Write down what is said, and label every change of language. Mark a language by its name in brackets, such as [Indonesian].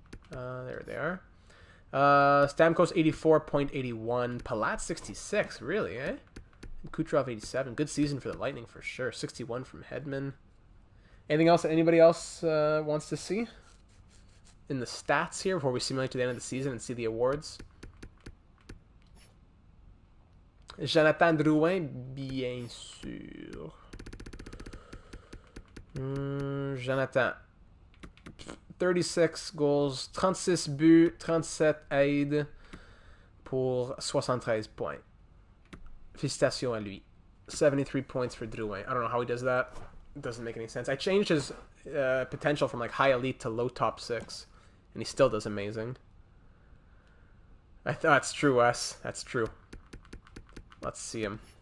[English] There they are. Stamkos 84.81. Palat 66. Really, eh? Kucherov 87. Good season for the Lightning for sure. 61 from Hedman. Anything else that anybody else wants to see in the stats here before we simulate to the end of the season and see the awards? [French] Jonathan Drouin, bien sûr. Jonathan. [English] 36 goals, [French] 36 buts, 37 aides pour 73 points. Félicitations à lui. [English] 73 points for Drouin. I don't know how he does that. It doesn't make any sense. I changed his potential from like high elite to low top 6, and he still does amazing. That's true, Wes. That's true. Let's see him.